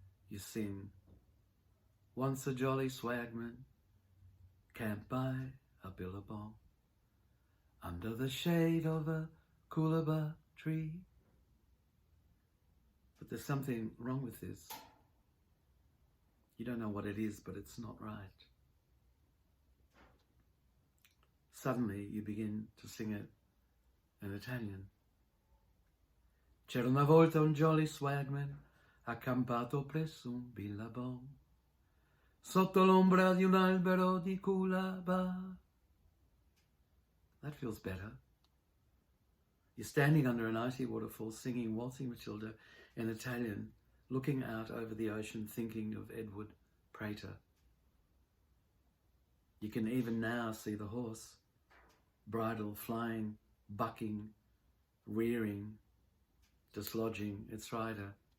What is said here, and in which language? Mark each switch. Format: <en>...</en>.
<en>You sing, once a jolly swagman camped by a billabong under the shade of a coolabah tree. But there's something wrong with this. You don't know what it is, but it's not right. Suddenly you begin to sing it in Italian.</en> <it>C'era una volta un jolly swagman accampato presso un billabong sotto l'ombra di un albero di coolabah.</it> <en>That feels better. You're standing under an icy waterfall singing Waltzing Matilda in Italian, looking out over the ocean, thinking of Edward Prater. You can even now see the horse, bridle flying, bucking, rearing, dislodging its rider.</en>